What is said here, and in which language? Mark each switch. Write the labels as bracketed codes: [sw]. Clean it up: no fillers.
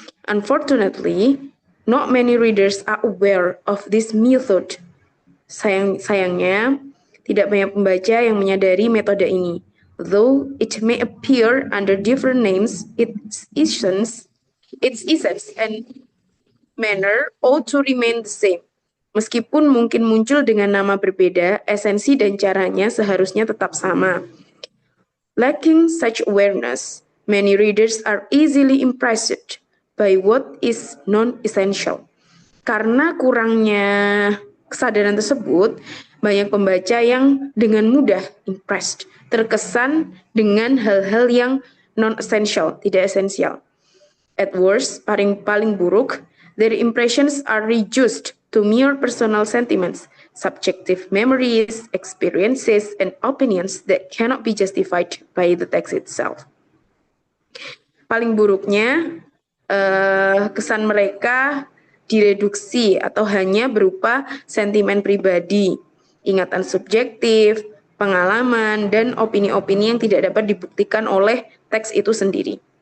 [en] Unfortunately, not many readers are aware of this method. [id] Sayangnya, tidak banyak pembaca yang menyadari metode ini. [en] Though it may appear under different names, its essence and manner ought to remain the same. [id] Meskipun mungkin muncul dengan nama berbeda, esensi dan caranya seharusnya tetap sama. [en] Lacking such awareness, many readers are easily impressed by what is non-essential. [id] Karena kurangnya kesadaran tersebut, banyak pembaca yang dengan mudah impressed, terkesan dengan hal-hal yang non-essential, tidak esensial. [en] At worst, [id] paling buruk, [en] their impressions are reduced to mere personal sentiments, subjective memories, experiences, and opinions that cannot be justified by the text itself. [id] Paling buruknya, kesan mereka direduksi atau hanya berupa sentimen pribadi, ingatan subjektif, pengalaman, dan opini-opini yang tidak dapat dibuktikan oleh teks itu sendiri.